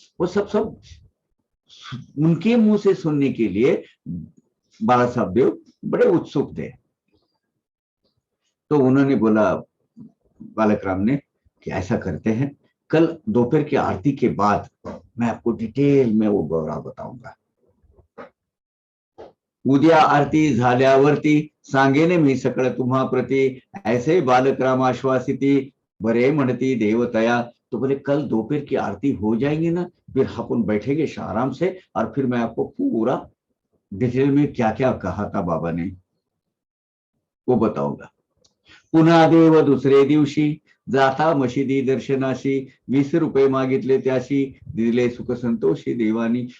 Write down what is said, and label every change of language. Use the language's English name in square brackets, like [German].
[Hindi] वो सब उनके मुंह से सुनने के लिए बाला साहब देव बड़े उत्सुक थे। तो उन्होंने बोला बालक राम ने कि ऐसा करते हैं, कल दोपहर की आरती के बाद मैं आपको डिटेल में वो ब्यौरा बताऊंगा। [Marathi] उद्या आरती झाल्यावरती सांगेने मी सकळ तुम्हा प्रति, ऐसे बालक राम आश्वासिती, बरे म्हणती देवतया। [Hindi] तो बोले कल दोपहर की आरती हो जाएंगे ना, फिर अपन बैठेंगे आराम से, और फिर मैं आपको पूरा डिटेल में क्या क्या कहा था बाबा ने वो बताऊंगा। [Marathi] पुन्हा देव दुसरे दिवशी जाता मशिदी दर्शनाशी 20 रुपये मागितले त्याशी दिले सुख संतोषी देवानी।